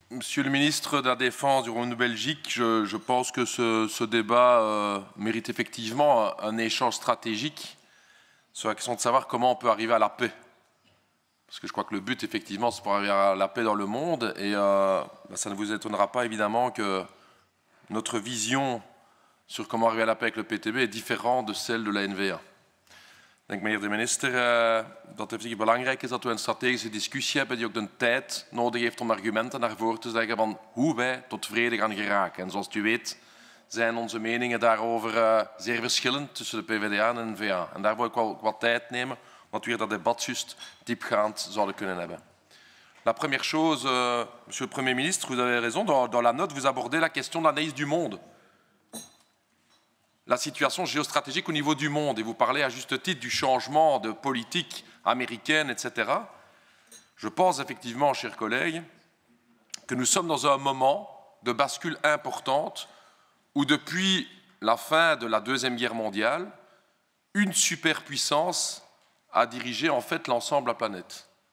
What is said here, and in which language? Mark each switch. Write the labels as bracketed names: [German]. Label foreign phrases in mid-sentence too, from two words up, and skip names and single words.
[French] Monsieur le ministre de la Défense du Royaume-Uni-Belgique, je pense que ce débat mérite effectivement un échange stratégique sur la question de savoir comment on peut arriver à la paix. Parce que je crois que le but, effectivement, c'est pour arriver à la paix dans le monde. Et ça ne vous étonnera pas, évidemment, que notre vision sur comment arriver à la paix avec le PTB est différente de celle de la N-VA. [Dutch] Ik denk, meneer de minister, dat het natuurlijk belangrijk is dat we een strategische discussie hebben die ook de tijd nodig heeft om argumenten naar voren te zeggen van hoe wij tot vrede gaan geraken. En zoals u weet zijn onze meningen daarover zeer verschillend tussen de PvdA en de N-VA. En daar wil ik wel wat tijd nemen, omdat we hier dat debat juist diepgaand zouden kunnen hebben. [French] La première chose, monsieur le Premier ministre, vous avez raison, dans la note, vous abordez la question de l'analyse du monde. La situation géostratégique au niveau du monde, et vous parlez à juste titre du changement de politique américaine, etc. Je pense effectivement, chers collègues, que nous sommes dans un moment de bascule importante où depuis la fin de la Deuxième Guerre mondiale, une superpuissance a dirigé en fait l'ensemble de la planète.